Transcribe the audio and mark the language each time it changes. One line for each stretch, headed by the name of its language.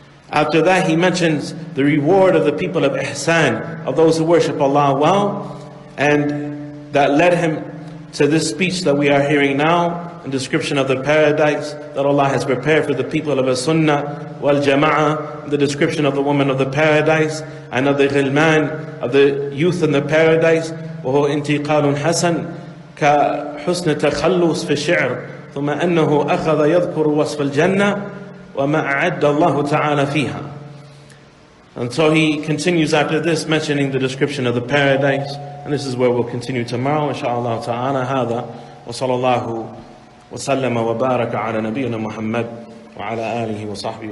English: After that, he mentions the reward of the people of ihsan, of those who worship Allah well, and that led him to this speech that we are hearing now, a description of the paradise that Allah has prepared for the people of the Sunnah wal Jama'ah, the description of the woman of the paradise, and of the ghilman, of the youth in the paradise.
Arabic: وهو انتقال حسن كحسن تخلص في الشعر ثم أنه أخذ يذكر وصف الجنة وَمَا أَعَدَّ اللَّهُ تَعَالَى فِيهَا.
English: And so he continues after this, mentioning the description of the paradise. And this is where we'll continue tomorrow, inshaAllah ta'ala.
Arabic: هذا وصلى الله وسلم وبارك على نبينا محمد وعلى آله وصحبه